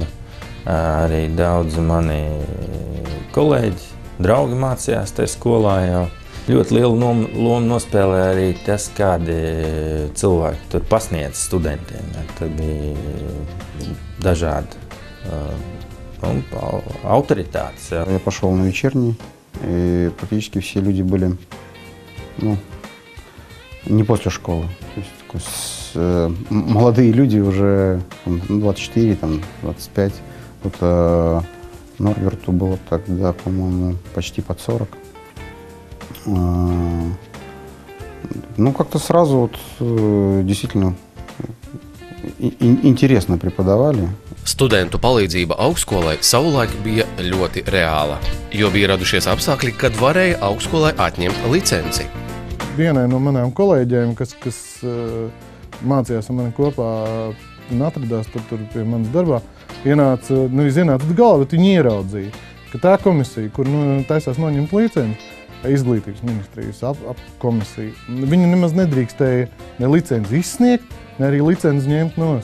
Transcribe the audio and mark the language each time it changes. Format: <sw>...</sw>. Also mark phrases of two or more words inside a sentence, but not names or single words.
<lv>Arī daudzi mani kolēģi, draugi mācījās tajā skolā jau. Ļoti lielu lomu nospēlē arī tas, kādi cilvēki tur pasniedz studentiem. Tur bija dažādi autoritātes.</lv> <ru>Я пошел на вечерний, и практически все люди были не после школы. То есть, молодые люди уже 24, 25. Вот Норберту было тогда, по-моему, почти под 40. Как-то сразу действительно интересно преподавали.</ru> <lv>Studentu palīdzība augstskolai savulaik bija ļoti reāla, jo bija radušies apstākļi, kad varēja augstskolai atņemt licenci. Vienai no manām kolēģiem, kas mācījās ar mani kopā un atradās tur pie manas darbā, ienāca galva, bet viņi ieraudzīja, ka tā komisija, kur taisās noņemt licenci, Izglītības ministrijas komisija, viņi nemaz nedrīkstēja ne licenci izsniegt, ne arī licenci ņemt nost.</lv>